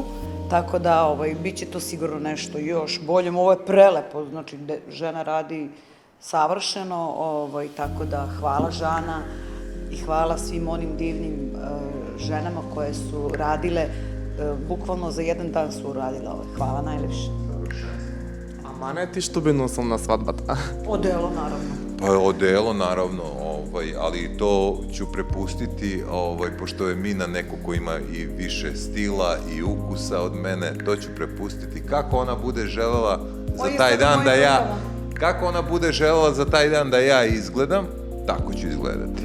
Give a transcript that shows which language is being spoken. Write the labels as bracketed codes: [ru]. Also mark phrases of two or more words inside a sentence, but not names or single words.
[sr] Tako da bit će to sigurno nešto još bolje. Ovo je prelepo, znači žena radi savršeno, tako da hvala Žana i hvala svim onim divnim ženama koje su radile, bukvalno za jedan dan su uradile ovo. Hvala najlepše. [mk] А Мане, ти што би носил на свадбата? [sr] Odelo, naravno. Pa odelo, naravno, ali to ću prepustiti, pošto je Mina neko ko ima i više stila i ukusa od mene, to ću prepustiti kako ona bude želela za taj dan da ja... Kako ona bude želela za taj dan da ja izgledam, tako ću izgledati.